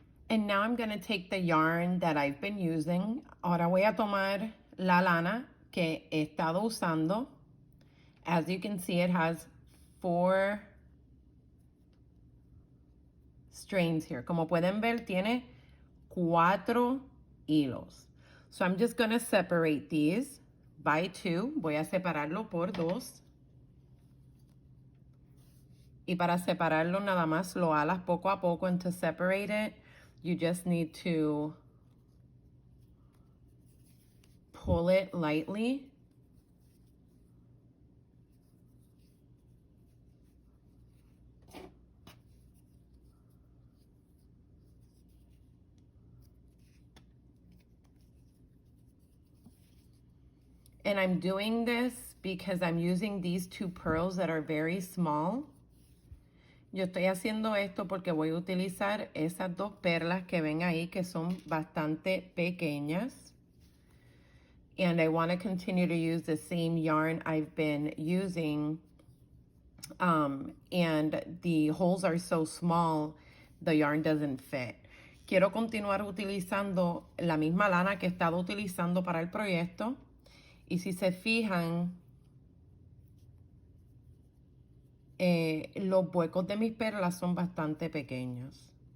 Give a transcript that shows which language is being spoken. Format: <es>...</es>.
<en>And now I'm going to take the yarn that I've been using.</en> <es>Ahora voy a tomar la lana que he estado usando.</es> <en>As you can see, it has 4 strands here.</en> <es>Como pueden ver, tiene 4 hilos.</es> <en>So I'm just going to separate these by 2.</en> <es>Voy a separarlo por 2. Y para separarlo nada más lo alas poco a poco,</es> <en>and to separate it, you just need to pull it lightly. And I'm doing this because I'm using these 2 pearls that are very small.</en> <es>Yo estoy haciendo esto porque voy a utilizar esas 2 perlas que ven ahí que son bastante pequeñas.</es> <en>And I want to continue to use the same yarn I've been using. And the holes are so small, the yarn doesn't fit.</en> <es>Quiero continuar utilizando la misma lana que he estado utilizando para el proyecto. Y si se fijan, los huecos de mis perlas son bastante pequeños.</es>